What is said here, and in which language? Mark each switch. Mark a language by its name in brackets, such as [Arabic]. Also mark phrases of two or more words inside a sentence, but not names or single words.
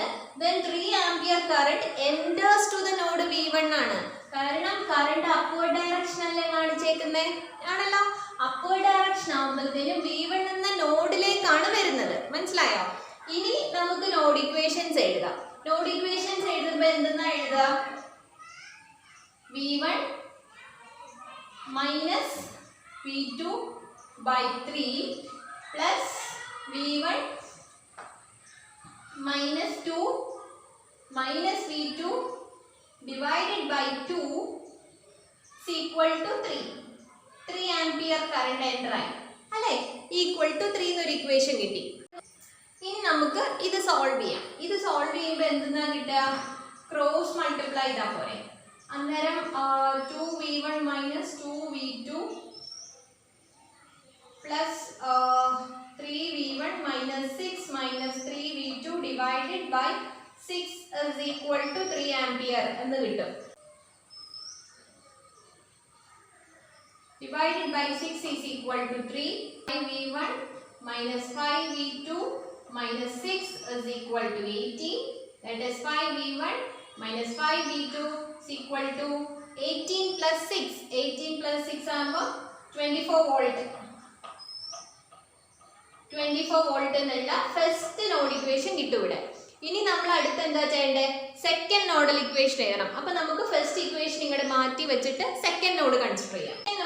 [English] then 3 ampere current enters to the node V1 ആണ്. [Malayalam] കാരണം കറണ്ട് [English] upward direction [Malayalam] അല്ലേ കാണിച്ചേക്കുന്നത്, ആണല്ലോ. [English] upward direction [Malayalam] ആകുമ്പോഴത്തേനും V1 എന്ന നോഡിലേക്കാണ് വരുന്നത്, മനസ്സിലായോ? ഇനി നമുക്ക് [English] node equations [Malayalam] എഴുതാം. [English] node equations [Malayalam] എഴുതുമ്പോൾ എന്തെന്നാ എഴുതുക? [English] V1 minus V2 by 3 plus V1 minus 2 minus V2 divided by 2 is equal to 3. 3 ampere current enter [Malayalam] ആയി അല്ലേ, [English] equal to 3 [Malayalam] എന്നൊരു ഇക്വേഷൻ കിട്ടി. ഇനി നമുക്ക് ഇത് സോൾവ് ചെയ്യാം. ഇത് സോൾവ് ചെയ്യുമ്പോൾ എന്തെന്നാ കിട്ടുക? [English] cross multiply [Malayalam] ചെയ്താൽ പോരെ. അന്നേരം [English] 2V1 minus 2V2 plus 3V1 minus 6 minus 3V2 divided by 6 is equal to 3 ampere [Malayalam] എന്ന് കിട്ടും. [English] Divided by 6 is equal to 3. 5V1 minus 5V2 minus 6 is equal to 18. That is 5V1 minus 5V2 is equal to 18 plus 6. [Malayalam] 18 plus 6 ആകുമ്പോൾ 24 volt. 24 volt എന്നുള്ള [English] first node equation [Malayalam] കിട്ടും ഇവിടെ. ഇനി നമ്മൾ അടുത്ത് എന്താ ചെയ്യേണ്ടത്? [English] second nodal equation [Malayalam] എഴുതണം. അപ്പോൾ നമുക്ക് [English] first equation [Malayalam] ഇങ്ങോട്ട് മാറ്റി വെച്ചിട്ട് [English] second node consider [Malayalam] ചെയ്യാം.